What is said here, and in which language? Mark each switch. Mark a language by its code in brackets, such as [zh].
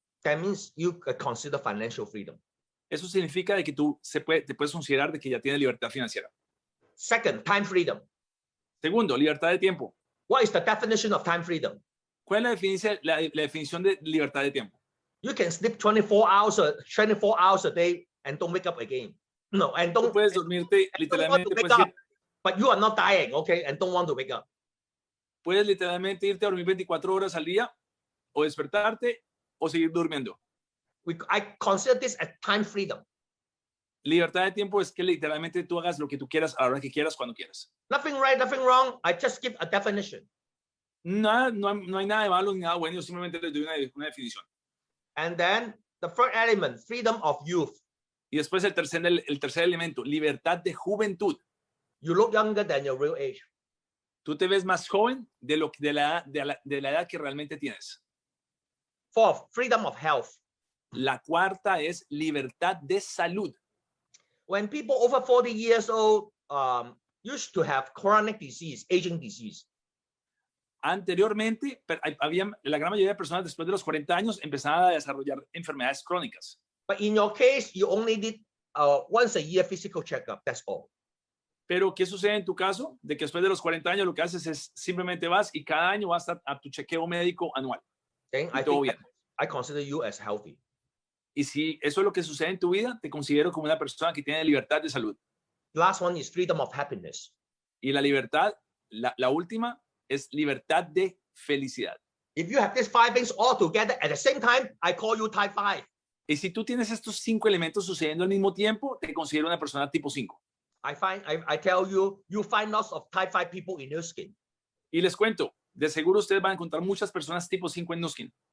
[en] That means you consider financial freedom. [es] Eso significa de que tú te puedes considerar de que ya tienes libertad financiera. [en] Second, time freedom. [es] Segundo, libertad de tiempo. [en] What is the definition of time freedom? [es] ¿Cuál es la definición de libertad de tiempo? [en] You can sleep 24 hours a day and don't wake up again. No, and [es] Tú [en] don't. [es] puedes dormirte literalmente, [en] But you are not dying, okay, and don't want to wake up. [es] Puedes literalmente irte a dormir 24 horas al día o despertarte o seguir durmiendo. [en] I consider this as time freedom. [es] Libertad de tiempo es que literalmente tú hagas lo que tú quieras a la hora que quieras, cuando quieras. [en] Nothing right, nothing wrong. I just give a definition. [es] No hay nada de malo ni nada bueno, yo simplemente les doy una definición. [en] And then the third element, freedom of youth. [es] Y después el tercer elemento, libertad de juventud. [en] You look younger than your real age. [es] Tú te ves más joven de la edad que realmente tienes. [en] Fourth, freedom of health. [es] La cuarta es libertad de salud. [en] When people over 40 years old used to have chronic disease, aging disease. [es] Anteriormente, la gran mayoría de personas después de los 40 años empezaban a desarrollar enfermedades crónicas. [en] But in your case, you only need once a year physical checkup. That's all. [es] Pero, ¿qué sucede en tu caso? De que después de los 40 años lo que haces es simplemente vas y cada año vas a tu chequeo médico anual. [en] Okay? I consider you as healthy. [es] Y si eso es lo que sucede en tu vida, te considero como una persona que tiene libertad de salud. [en] Last one is freedom of happiness. [es] Y la libertad, la última, es libertad de felicidad. [en] If you have these 5 things all together at the same time, I call you type 5. [es] Y si tú tienes estos 5 elementos sucediendo al mismo tiempo, te considero una persona tipo 5. [en] I tell you, you find lots of type 5 people in Nuskin. [es] Y les cuento, de seguro ustedes van a encontrar muchas personas tipo 5 en Nuskin.